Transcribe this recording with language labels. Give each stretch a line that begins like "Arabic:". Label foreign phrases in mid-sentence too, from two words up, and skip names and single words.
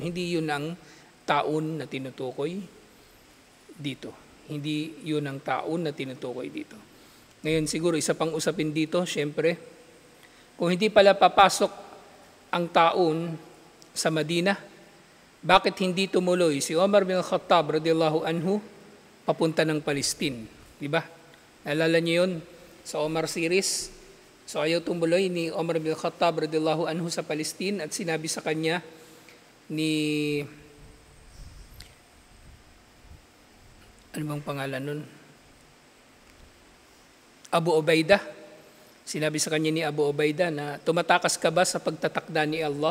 Filipino: Hindi yun ang taon na tinutukoy dito. Hindi yun ang taon na tinutukoy dito. Ngayon siguro isa pang usapin dito, syempre, kung hindi pala papasok ang taon sa Madina, bakit hindi tumuloy si Omar bin Khattab
Arabic: radiyallahu anhu
Filipino: papunta ng Palestine? Di ba? Naalala niyo yun sa Omar series? So ayaw tumuloy ni Omar bin Khattab
Arabic: radiyallahu anhu
Filipino: sa Palestine at sinabi sa kanya ni, ano bang pangalan nun? Abu Ubaidah. Sinabi sa kanya ni Abu Ubaidah na tumatakas ka ba sa pagtatakda ni Allah?